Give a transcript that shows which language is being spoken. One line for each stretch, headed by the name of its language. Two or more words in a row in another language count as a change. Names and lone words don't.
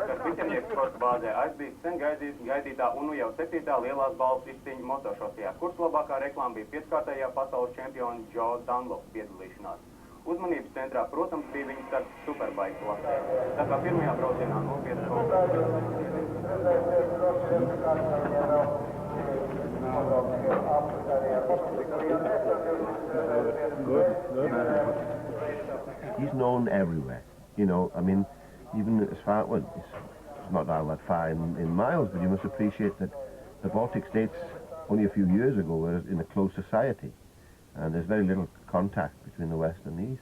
Latvian: Vicemnieks sporta bāzē aizbīts sen gaidītā un nu jau 7. lielās balvas izcīņa motošosejā, kuras labākā reklāma bija 5-kārtējā pasaules čempiona Joe Dunlop piedalīšanās. Uzmanības centrā, protams, bija viņa starts superbike klasē, tā kā pirmajā braucienā nopietna
English: He's known everywhere, you know, I mean, even as far, well, it's not all that far in miles, but you must appreciate that the Baltic states only a few years ago were in a close society, and there's very little contact between the West and the East.